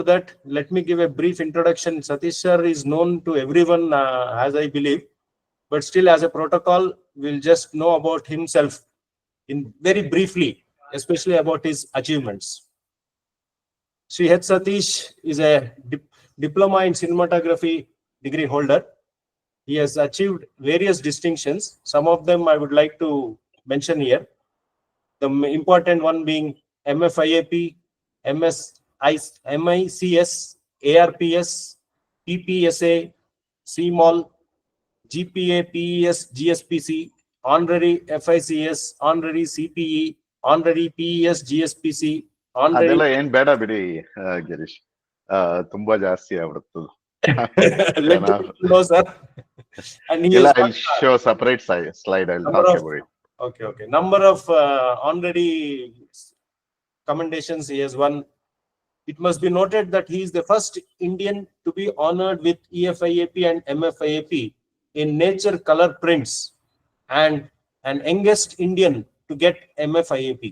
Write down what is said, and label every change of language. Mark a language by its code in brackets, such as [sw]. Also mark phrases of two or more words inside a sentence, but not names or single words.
[en] that, let me give a brief introduction. Satish sir is known to everyone, as I believe, but still as a protocol, we'll just know about himself in very briefly, especially about his achievements. Sri H. Satish is a diploma in cinematography degree holder. He has achieved various distinctions. Some of them I would like to mention here. The important one being MFIAP, MICS, ARPS, PPSA, CMOL, GPA, PES, GSPC, honorary FICS, honorary CPE, honorary PES, GSPC, honorary. [kn] ಅದೆಲ್ಲ ಏನ್ ಬೇಡ ಬಿಡಿ ಗಿರೀಶ್, ತುಂಬಾ ಜಾಸ್ತಿ ಆಗ್ಬಿಡುತ್ತೆ. [en] Let me know, sir. And he I'll has show separate slide. I'll talk about it. Okay. Number of honorary commendations he has won. It must be noted that he is the first Indian to be honored with EFIAP and MFIAP in nature color prints, and an youngest Indian to get MFIAP.